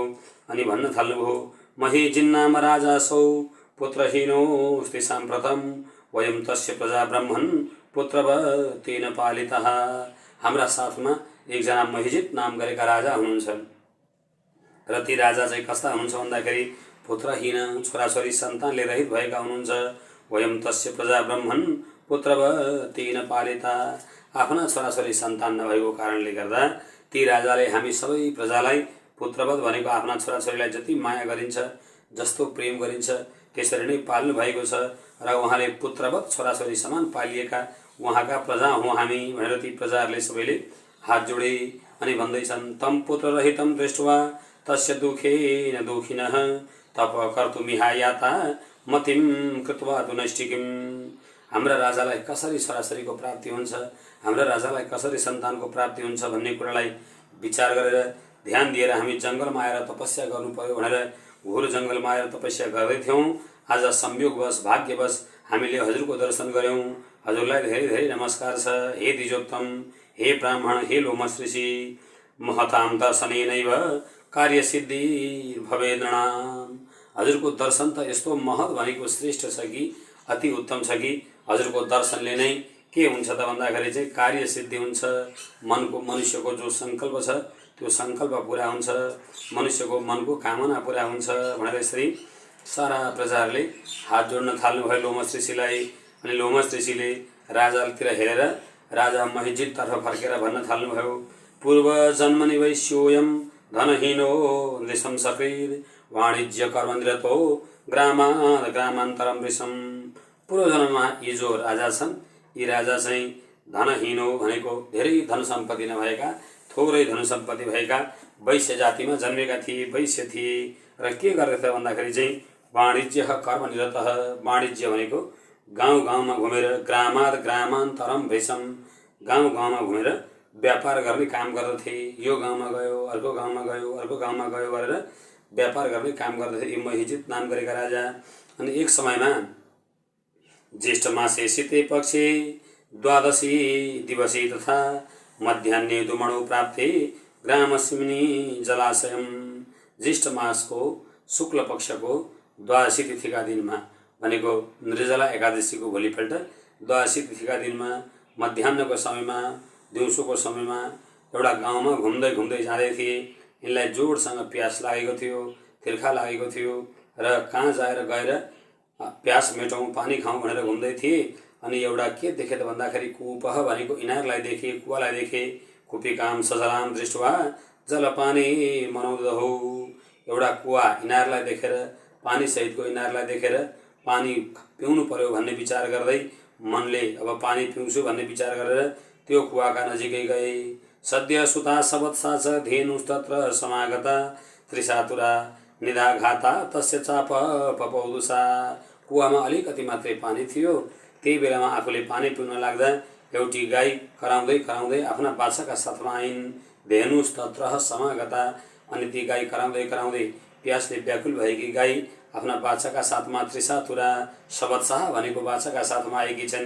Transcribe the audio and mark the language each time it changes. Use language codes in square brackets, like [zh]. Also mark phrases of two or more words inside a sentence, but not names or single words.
[ne] अनि भन्न थाल्नुभयो, [sa] महिजिन्नाम राजासौ पुत्रहीनोऽस्ति साम्प्रतं वयं तस्य प्रजा ब्रह्मन् पुत्रवतेन पालितः। [ne] हाम्रा साथमा एकजना महिजित नाम गरेका राजा हुनुहुन्छ र ती राजा चाहिँ कस्ता हुनुहुन्छ भन्दाखेरि पुत्रहीन, छोराछोरी सन्तानले रहित भएका हुनुहुन्छ। [sa] वयं तस्य प्रजा ब्रह्मन् पुत्रवतेन पालिता, [ne] आफ्ना छोराछोरी सन्तान नभएको कारणले गर्दा ती राजाले हामी सबै प्रजालाई पुत्रवत भनेको आफ्ना छोराछोरीलाई जति माया गरिन्छ, जस्तो प्रेम गरिन्छ त्यसरी नै पाल्नु भएको छ र उहाँले पुत्रवत छोराछोरी समान पालिएका उहाँका प्रजा हौँ हामी भनेर ती प्रजाहरूले सबैले हात जोडे। अनि भन्दैछन्, [sa] तम पुत्ररहितं दृष्ट्वा तस्य दुःखेन दुःखिनः तप कर्तुमिहायाता मतिं कृत्वा तु नैष्ठिकीम्। [ne] हाम्रा राजालाई कसरी छोराछोरीको प्राप्ति हुन्छ, हाम्रा राजालाई कसरी सन्तानको प्राप्ति हुन्छ भन्ने कुरालाई विचार गरेर ध्यान दिएर हामी जङ्गलमा आएर तपस्या गर्नु पर्यो भनेर घोर जङ्गलमा आएर तपस्या गर्दै थियौँ। आज संयोगवश भाग्यवश हामीले हजुरको दर्शन गऱ्यौँ। हजुरलाई धेरै धेरै नमस्कार छ। [sa] हे द्विजोत्तम, हे ब्राह्मण, हे लोमस ऋषि, महतां दर्शनेनैव कार्यसिद्धि भवेत् नृणाम्। [ne] हजुरको दर्शन त यस्तो महत भनेको श्रेष्ठ छ कि अति उत्तम छ कि हजुरको दर्शनले नै के हुन्छ त भन्दाखेरि चाहिँ कार्यसिद्धि हुन्छ। मनुष्यको जो सङ्कल्प छ त्यो सङ्कल्प पुरा हुन्छ, मनुष्यको मनको कामना पुरा हुन्छ भनेर यसरी सारा प्रजाहरूले हात जोड्न थाल्नुभयो लोमस ऋषिलाई। अनि लोमस ऋषिले राजातिर हेरेर राजा महिजिततर्फ फर्केर भन्न थाल्नुभयो, [sa] पूर्व जन्मनि वैश्योऽयं धनहीनो नृशं सकृत् वाणिज्य कर्मनिरतो ग्रामात् ग्रामान्तरं वृषम्। [ne] पूर्व जन्ममा यी जो राजा छन्, यी राजा चाहिँ धनहीनो भनेको धेरै धन सम्पत्ति नभएका, थोरै धन सम्पत्ति भएका वैश्य जातिमा जन्मेका थिए, वैश्य थिए र के गर्दथे भन्दाखेरि चाहिँ [sa] वाणिज्य कर्मनिरतः, [ne] वाणिज्य भनेको गाउँ गाउँमा घुमेर, [sa] ग्रामात् ग्रामान्तरं वृषम्, [ne] गाउँ गाउँमा घुमेर व्यापार गर्ने काम गर्दथे। यो गाउँमा गयो, अर्को गाउँमा गयो, अर्को गाउँमा गयो गरेर व्यापार गर्ने काम गर्दथे यी महिजित नाम गरेका राजा। अनि एक समयमा [sa] ज्येष्ठ मासे शीते पक्षे द्वादशी दिवसे तथा मध्याह्ने दुमणो प्राप्ते ग्रामस्मिन् जलाशयम्। [ne] ज्येष्ठ मासको शुक्ल पक्षको द्वादशी तिथिका दिनमा भनेको निर्जला एकादशीको भोलिपल्ट द्वादशी तिथिका दिनमा मध्याह्नको समयमा, दिउँसोको समयमा एउटा गाउँमा घुम्दै घुम्दै जाँदै थिए। यिनलाई जोडसँग प्यास लागेको थियो, तिर्खा लागेको थियो र कहाँ गएर प्यास मेटौँ, पानी खाउँ भनेर घुम्दै थिए। अनि एउटा के देखे त भन्दाखेरि कूपः भनेको इनारलाई देखे, कुवालाई देखे। [sa] कुपिकाम सजलाम दृष्ट्वा जलपानी मनाउँदहो। [ne] एउटा कुवा इनारलाई देखेर, पानी सहितको इनारलाई देखेर पानी पिउनु पर्यो भन्ने विचार गर्दै मनले अब पानी पिउँछु भन्ने विचार गरेर त्यो कुवाका नजिकै गए। [sa] सद्य सुता सबत्सा च धेनुस्तत्र समागता त्रिसातुरा निदाघाता तस्य चाप पपौदुसा। [ne] कुवामा अलिकति मात्रै पानी थियो। त्यही बेलामा आफूले पानी पिउन लाग्दा एउटी गाई कराउँदै कराउँदै आफ्ना बाछाका साथमा आइन्। [sa] धेनुस्तत्र समागता। [ne] अनि ती गाई कराउँदै कराउँदै प्यासले व्याकुल भएकी गाई आफ्ना बाछाका साथमा [sa] त्रिसातुरा, सबत्साह [ne] भनेको बाछाका साथमा आएकी छन्।